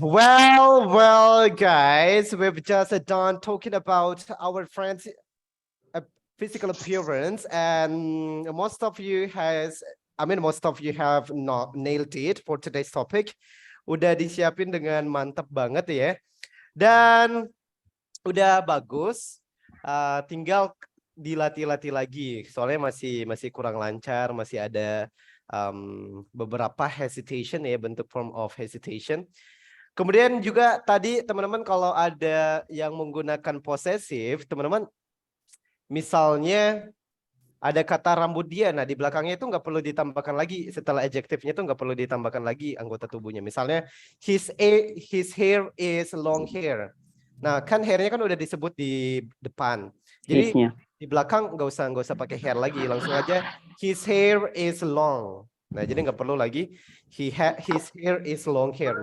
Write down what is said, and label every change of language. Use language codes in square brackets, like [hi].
[en] Well, guys, we've just done talking about our friends' physical appearance, and most of you have not nailed it for today's topic. [id] Udah disiapin dengan mantap banget ya, dan udah bagus. Tinggal dilatih-latih lagi. Soalnya masih kurang lancar, masih ada beberapa hesitation ya, bentuk form of hesitation. Kemudian juga tadi teman-teman kalau ada yang menggunakan posesif, teman-teman misalnya ada kata rambut dia, nah di belakangnya itu nggak perlu ditambahkan lagi, setelah adjektifnya itu nggak perlu ditambahkan lagi anggota tubuhnya. [en] Misalnya his hair is long hair. [id] Nah kan hairnya kan udah disebut di depan. Jadi di belakang nggak usah pakai hair lagi, langsung aja [en] his hair is long. [id] Nah jadi nggak perlu lagi [en] his hair is long hair.